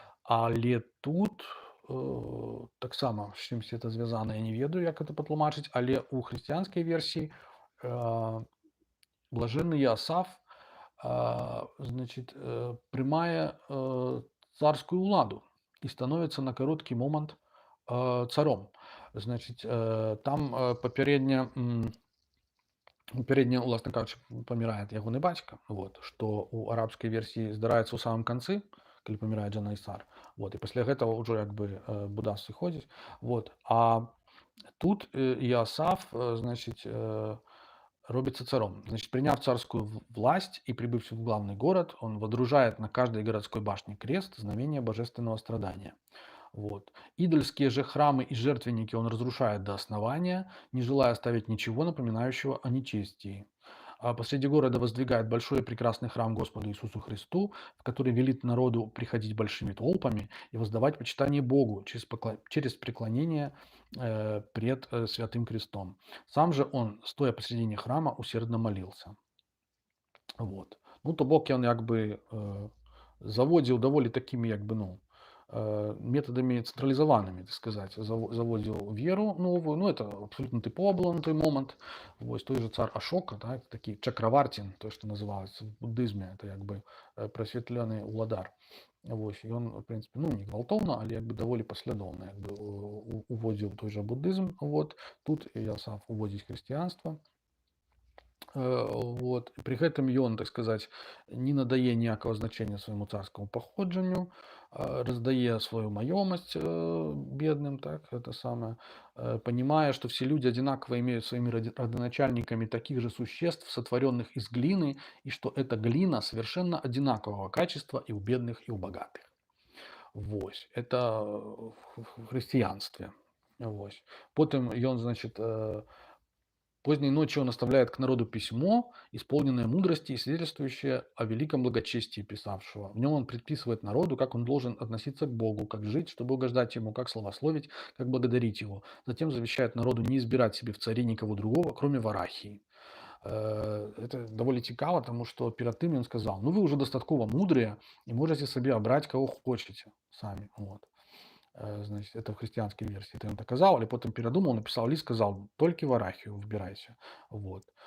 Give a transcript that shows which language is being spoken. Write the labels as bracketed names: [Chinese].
[Belarusian] Але тут таксама з чымсьці это звязана, я не ведаю, як это патлумачыць, але ў хрысціянскай версіі блажэнны Іасаф значит, прымае царскую ўладу і становіцца на кароткі момант царом. Значит, там папярэдне, уласна кажучы, памірае ягоны бацька, вот, што у арабскай версіі здараецца ў самым канцы, калі памірае Джанайсар. Вот, і пасля гэтага ўжо як бы будазв сыходзіць. Вот. [Russian] А тут Иосаф, значит, робится царом. Значит, приняв царскую власть и прибыв в главный город, он водружает на каждой городской башне крест, знамение божественного страдания. Вот. Идольские же храмы и жертвенники он разрушает до основания, не желая оставить ничего, напоминающего о нечестии. А посреди города воздвигает большой и прекрасный храм Господу Иисусу Христу, в который велит народу приходить большими толпами и воздавать почитание Богу через преклонение пред Святым Крестом. Сам же он, стоя посредине храма, усердно молился. Вот. [Belarusian] Ну, то бок ён як бы заводзіў даволі такімі як бы ну [Russian] методами цэнтралізаванымі, так сказать, [Belarusian] заводзіў веру новую. Ну, это абсолютно тыпова было на той момант. Вось той же цар Ашока, да, такі чакраварцін, то што называецца в буддызме, это як бы прасветлены уладар. Вось ён в прынцыпе ну не гвалтоўна, але як бы даволі паслядоўна як бы уводзіў той жа буддызм. Вот тут Іасаф уводзіць хрысціянства. Вот. При гэтым ён, так сказать, не надае ніякага значення свайму царскаму паходжанню, раздае свою маёмасць бедным, [Russian] так, это самое, понимая, что все люди одинаково имеют своими родоначальниками таких же существ, сотворенных из глины, и что эта глина совершенно одинакового качества и у бедных, и у богатых. Вось. Это в [Belarusian] хрысціянстве. Вось. [Russian] Потым ён, значит, поздней ночью он оставляет к народу письмо, исполненное мудрости и свидетельствующее о великом благочестии писавшего. В нем он предписывает народу, как он должен относиться к Богу, как жить, чтобы угождать ему, как славословить, как благодарить его. Затем завещает народу не избирать себе в цари никого другого, кроме Варахии. Это довольно [Ukrainian] цікаво, тому що перед тим він сказав, ну ви вже достатково мудрые і можете собі обрати кого хочете самі. Вот. [Russian] Значит, это в христианской версии. Это он доказал, или потом передумал, написал лист, сказал, только Варахию выбирайте. Вот.